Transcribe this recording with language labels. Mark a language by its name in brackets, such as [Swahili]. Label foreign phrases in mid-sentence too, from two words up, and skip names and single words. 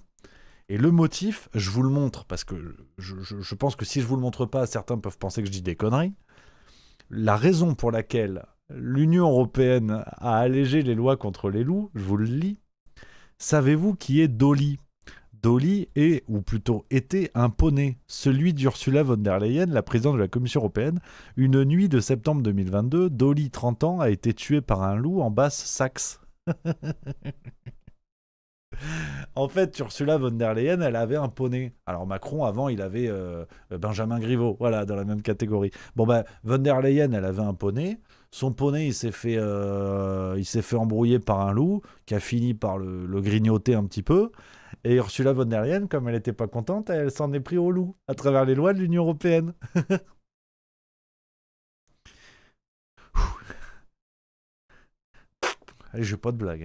[French] Et le motif, je vous le montre, parce que je pense que si je ne vous le montre pas, certains peuvent penser que je dis des conneries. La raison pour laquelle l'Union européenne a allégé les lois contre les loups, je vous le lis. Savez-vous qui est Dolly ? Dolly est, ou plutôt était, un poney, celui d'Ursula von der Leyen, la présidente de la Commission européenne. Une nuit de septembre 2022, Dolly, 30 ans, a été tuée par un loup en Basse-Saxe. En fait, Ursula von der Leyen, elle avait un poney. Alors Macron, avant, il avait Benjamin Griveaux, voilà, dans la même catégorie. Bon, von der Leyen, elle avait un poney. Son poney, il s'est fait embrouiller par un loup, qui a fini par le grignoter un petit peu. Et Ursula von der Leyen, comme elle n'était pas contente, elle s'en est pris au loup, à travers les lois de l'Union européenne. J'ai pas de blague.